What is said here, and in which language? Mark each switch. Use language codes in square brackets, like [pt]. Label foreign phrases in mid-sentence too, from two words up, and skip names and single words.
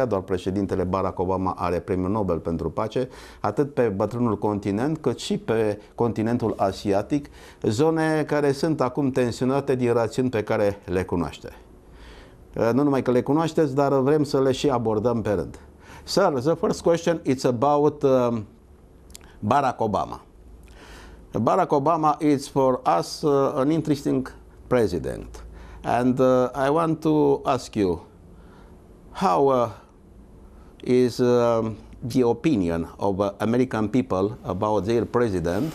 [ro] Doar președintele Barack Obama are premiul Nobel pentru pace, atât pe bătrânul continent, cât și pe continentul asiatic, zone care sunt acum tensionate din rațiuni pe care le cunoaște. Nu numai că le cunoașteți, dar vrem să le și abordăm pe rând. [en] Sir, the first question is about Barack Obama. Barack Obama is for us an interesting president. And I want to ask you, how is the opinion of American people about their president?